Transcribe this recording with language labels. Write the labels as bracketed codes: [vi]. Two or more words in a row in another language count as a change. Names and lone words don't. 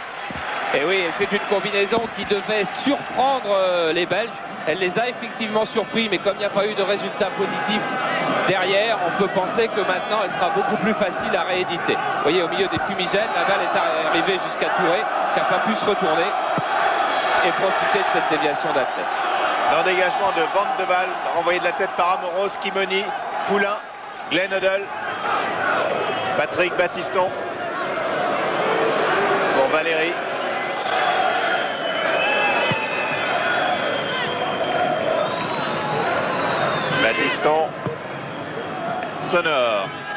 [fr] Et oui, c'est une combinaison qui devait surprendre les Belges. Elle les a effectivement surpris, mais comme il n'y a pas eu de résultat positif derrière, on peut penser que maintenant elle sera beaucoup plus facile à rééditer. Vous voyez, au milieu des fumigènes, la balle est arrivée jusqu'à Touré, qui n'a pas pu se retourner et profiter de cette déviation d'Atlet. L'endégagement de Van de Waal, renvoyé de la tête par Amoros, Kimoni, Poulain, Glenodel, Patrick Battiston pour Valérie. Battiston, Sonor.